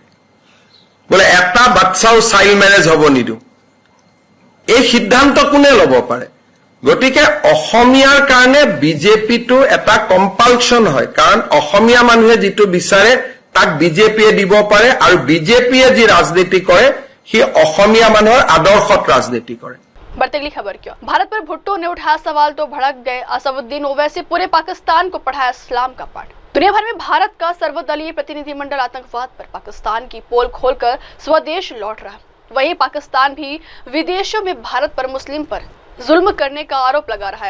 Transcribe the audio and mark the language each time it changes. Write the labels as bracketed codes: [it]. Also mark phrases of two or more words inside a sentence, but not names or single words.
[as] বোলে এটা বাচ্চাও চাইল্ড মেৰেজ হ'ব নিদিওঁ, এই সিদ্ধান্ত কোনে ল'ব পাৰে? গতিকে অসমীয়াৰ কাৰণে বিজেপিটো এটা কম্পালচন হয়, কাৰণ অসমীয়া মানুহে যিটো বিচাৰে তাক বিজেপিয়ে দিব পাৰে আৰু বিজেপিয়ে যি ৰাজনীতি কৰে সি অসমীয়া মানুহৰ আদৰ্শত ৰাজনীতি কৰে। [hi] बढ़ते अगली खबर क्यों भारत पर भुट्टो ने उठाया सवाल तो भड़क गए असदुद्दीन ओवैसी, पूरे पाकिस्तान को पढ़ाया इस्लाम का पाठ। दुनिया भर में भारत का सर्वदलीय प्रतिनिधिमंडल आतंकवाद पर पाकिस्तान की पोल खोलकर स्वदेश लौट रहा है। वहीं पाकिस्तान भी विदेशों में भारत पर मुस्लिम पर जुल्म करने का आरोप लगा रहा है।